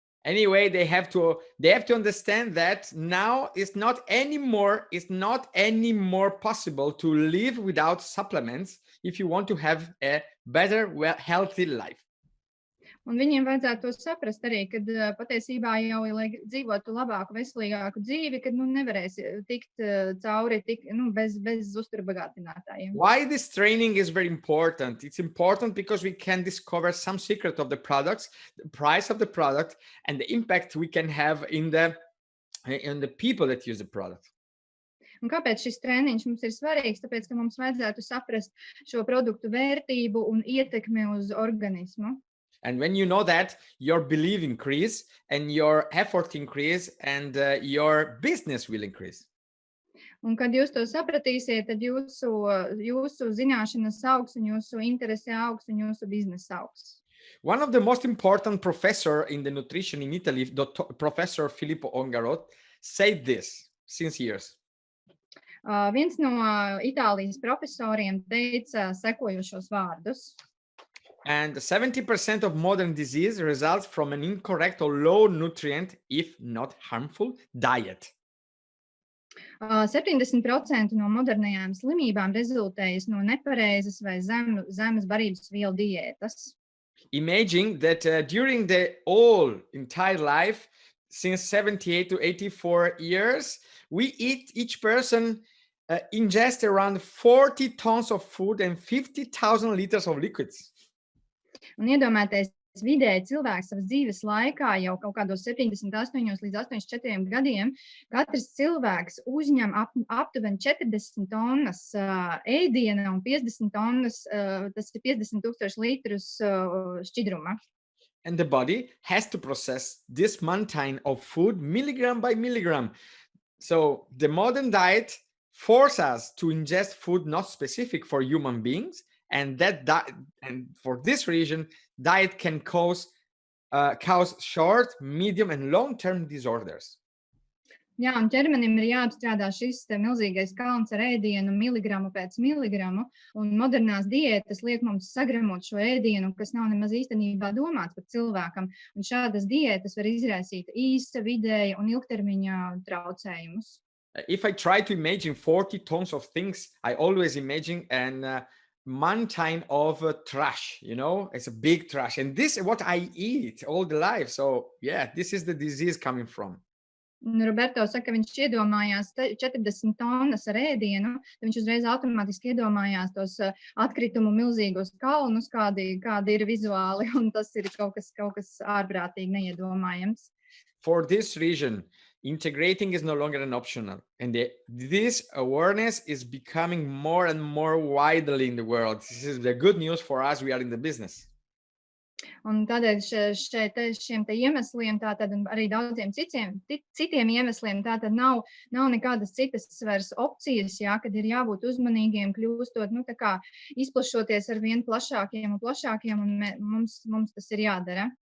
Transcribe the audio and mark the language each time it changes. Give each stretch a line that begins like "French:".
English: Anyway, they have to understand that now it's not anymore possible to live without supplements if you want to have a better, healthy life.
Latvian: Un viņiem vajadzētu to saprast arī, kad patiesībā jau, lai dzīvotu labāku, veselīgāku dzīvi, kad nevarēs tikt cauri bez uzturbagātinātājiem.
English: Why this training is very important? It's important because we can discover some secret of the products, the price of the product, and the impact we can have in the people that use the product.
Latvian: Un kāpēc šis treniņš mums ir svarīgs? Tāpēc, ka mums vajadzētu saprast šo produktu vērtību un ietekmi uz organismu.
English: And when you know that, your belief increase and your effort increase and your business will increase.
Latvian: Un kad jūs to sapratīsiet, tad jūsu zināšanas augs un jūsu interese augs un jūsu biznesa augs.
English: One of the most important professor in the nutrition in Italy, Professor Filippo Ongarot, said this since years.
Latvian: Viens no Itālijas profesoriem teica sekojošos vārdus.
English: And 70% of modern disease results from an incorrect or low nutrient, if not harmful, diet.
Latvian: 70% no modernajām slimībām rezultējas no nepareizas vai zemes barības vielu diētas.
English: Imagine that during the entire life, since 78 to 84 years, each person ingest around 40 tons of food and 50,000 liters of liquids.
Latvian: Un iedomājieties, vidēji cilvēks savas dzīves laikā jau kaut kādos 78 līdz 84 gadiem, katrs cilvēks uzņem aptuveni 40 tonnas ēdiena un 50 tonnas, tas ir 50,000 litrus šķidruma.
English: And the body has to process this mountain of food milligram by milligram. So the modern diet forces us to ingest food not specific for human beings. And for this reason, diet can cause short, medium, and long-term disorders.
Latvian: Jā, un ķermenim ir jāapstrādā šis milzīgais kalns ar ēdienu miligramu pēc miligramu, un modernās diētas liek mums sagramot šo ēdienu, kas nav nemaz īstenībā domāts par cilvēkam, un šādas diētas var izraisīt īsa, vidēja un ilgtermiņa traucējumus.
English: If I try to imagine 40 tons of things, I always imagine an mountain of trash, it's a big trash, and this is what I eat all the life. So yeah, this is the disease coming from.
Latvian: Roberto saka, ka viņš iedomājās 40 tonnas ar ēdienu, tad viņš uzreiz automātiski iedomājās tos atkritumu milzīgos kalnus, kādi ir vizuāli, un tas ir kaut kas ārprātīgi neiedomājams.
English: For this reason, integrating is no longer an optional, and this awareness is becoming more and more widely in the world. This is the good news for us. We are in the business.
Latvian: Un tādēļ šiem iemesliem, tātad arī daudziem citiem iemesliem, tātad nav nekādas citas vairs opcijas, kad ir jābūt uzmanīgiem, kļūstot, tā kā izplašoties ar vien plašākiem un plašākiem, un mums tas ir jādara.